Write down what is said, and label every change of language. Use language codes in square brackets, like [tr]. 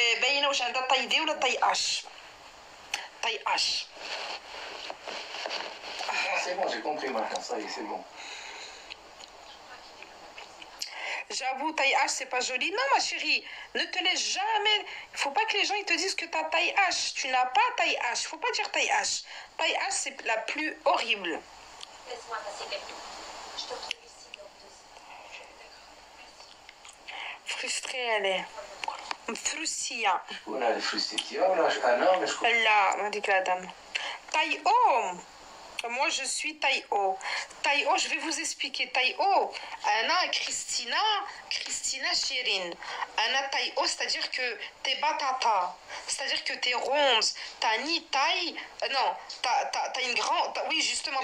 [ar] باينه واش عندها طاي في ولا طاي اش. طاي اش. [fr] C'est bon, j'ai compris maintenant, ça y est, c'est bon. J'avoue, taille H, c'est pas joli. Non, ma chérie, ne te laisse jamais. Il faut pas que les gens ils te disent que t'as taille H. Tu n'as pas taille H. Faut pas dire taille H. Taille H, c'est la plus horrible. Laisse-moi passer quelques minutes. Je te retrouve ici dans 2 heures. Frustrée, elle est. Frustrée. [ar] شكون هذه فريستيتي ولا انا ولا شكون؟ لا ما ديك [fr] la dame. Taille O. Moi, je suis taille O. Taille O, je vais vous expliquer. Taille O, Anna, Christina Chérine. Anna taille O, c'est-à-dire que t'es batata. C'est-à-dire que t'es ronde. T'as ni taille. Non, t'as une grande. Oui, justement.